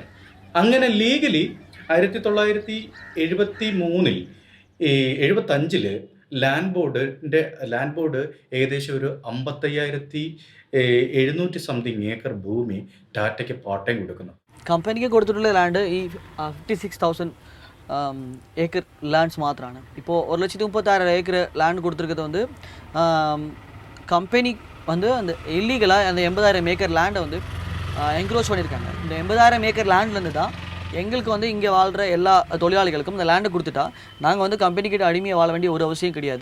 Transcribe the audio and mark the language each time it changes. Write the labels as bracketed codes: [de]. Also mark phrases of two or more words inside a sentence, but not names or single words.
[ml] അങ്ങനെ ലീഗലി 1973 [en] land board [ml] ഏകദേശം ഒരു 55,700 [en] something acre [ml] ഭൂമി ടാറ്റയ്ക്ക് [en] part time [ml] കൊടുക്കുന്നു. കമ്പനിക്ക് കൊടുത്തിട്ടുള്ള ലാൻഡ് ഈ 56,000 [en] acre lands [ml] മാത്രമാണ്. [ta] ഇപ്പോൾ 1,36,000 [en] acre land [ta] கொடுத்துருக்கிறது வந்து கம்பெனி வந்து அந்த இல்லீகலாக அந்த 80,000 ஏக்கர் லேண்டை வந்து என்க்ரோச் பண்ணியிருக்காங்க. இந்த 80,000 [en] acre land-லேருந்து [ta] தான் எங்களுக்கு வந்து இங்கே வாழ்கிற எல்லா தொழிலாளிகளுக்கும் இந்த லேண்டை கொடுத்துட்டா நாங்கள் வந்து கம்பெனிக்கிட்ட அடிமையாக வாழ வேண்டிய ஒரு அவசியம் கிடையாது.